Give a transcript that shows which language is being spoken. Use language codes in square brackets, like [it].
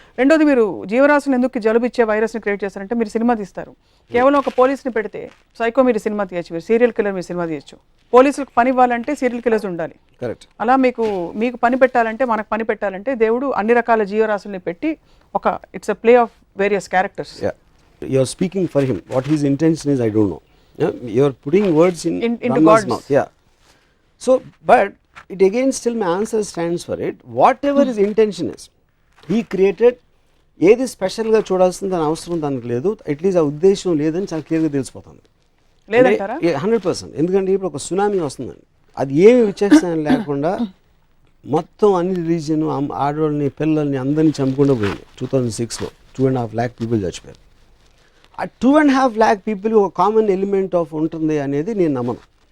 [te] రెండోది, మీరు జీవరాశులు ఎందుకు జలుబిచ్చే వైరస్ని క్రియేట్ చేస్తారంటే మీరు సినిమా తీస్తారు, కేవలం ఒక పోలీస్ని పెడితే సైకో మీరు సినిమా తీయచ్చు, మీరు సీరియల్ కిల్లర్ మీరు సినిమా తీయచ్చు. పోలీసులకు పని ఇవ్వాలంటే సీరియల్ కిల్లర్స్ ఉండాలి. కరెక్ట్. అలా మీకు పని పెట్టాలంటే, మనకు పని పెట్టాలంటే దేవుడు అన్ని రకాల జీవరాశుల్ని పెట్టి ఒక [en] It's a play of various characters. You are speaking for him. What his intention is I don't know. You are putting words into God's mouth. Yeah. So, but it again still my answer stands for it. Whatever his intention is, he created. [te] ఏది స్పెషల్గా చూడాల్సింది దాని అవసరం దానికి లేదు, at least ఆ ఉద్దేశం లేదని చాలా క్లియర్గా తెలిసిపోతుంది. లేదంటారా? 100%. ఎందుకంటే ఇప్పుడు ఒక సునామీ వస్తుందండి, అది ఏమి విచక్షణ లేకుండా మొత్తం అన్ని రిలీజియన్, ఆడవాళ్ళని, పిల్లల్ని అందరినీ చంపకుండా పోయింది. 2006లో 2.5 lakh పీపుల్ చచ్చిపోయారు. ఆ 2.5 lakh పీపుల్ ఒక కామన్ ఎలిమెంట్ ఆఫ్ ఉంటుంది అనేది నేను నమ్మను.